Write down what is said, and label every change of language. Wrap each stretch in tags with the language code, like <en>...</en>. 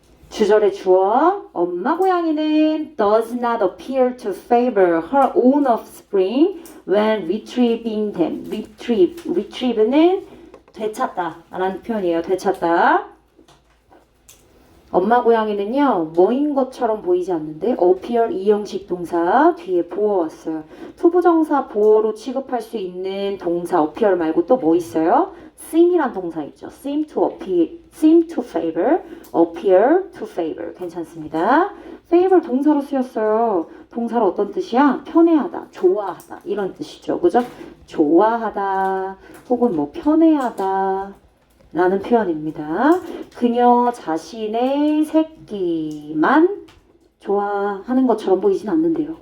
<ko>주절의 주어, 엄마 고양이는</ko> <en>does not appear to favor her own offspring when retrieving them.</en> <ko>retrieve는 되찾다 라는 표현이에요. 되찾다. 엄마 고양이는요, 뭐인 것처럼 보이지 않는데 appear 이형식 동사 뒤에 보어 왔어요. 투부정사 보어로 취급할 수 있는 동사 appear 말고 또 뭐 있어요? seem이란 동사 있죠.</ko> <en>seem to appear, seem to favor, appear to favor.</en> <ko>괜찮습니다. favor 동사로 쓰였어요. 동사로 어떤 뜻이야? 편애하다, 좋아하다 이런 뜻이죠. 그죠? 좋아하다 혹은 뭐 편애하다 라는 표현입니다. 그녀 자신의 새끼만 좋아하는 것처럼 보이진 않는데요.</ko>